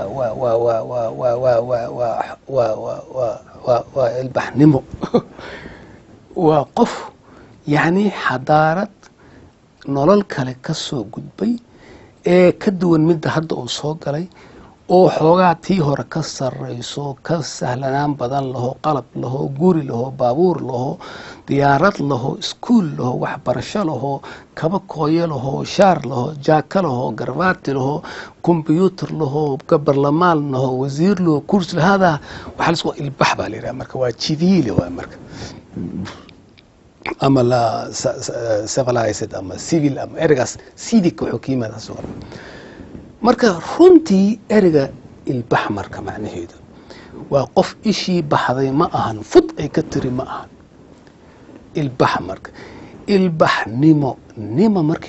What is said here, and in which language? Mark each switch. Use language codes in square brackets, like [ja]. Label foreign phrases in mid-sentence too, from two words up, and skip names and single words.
[so] waa il baxnimo waa qof yani xadaarad nolol kale ka soo gudbay ee ka duwan mid hadda uu soo galay oo xoogaa tii hore ka sareyso ka sahlanaan badan laho qalab laho guri laho baabuur laho diyaarad laho iskuul laho waxbarasho laho kaba kooyo laho shaar laho jaaka laho garbaati laho computer laho barlamaan laho wasiir laho kursi hada waxa la isku ilbax baa leeyahay marka waa civiil waa marka ama la civilized ama civil ama ergas civic xukuumada soo marka runtii ereyga ilbax marka macnaheedu waa qof ishii baxday ma ahan fud ay ka tiri ma ahan ilbax marka ilbaxnimo markii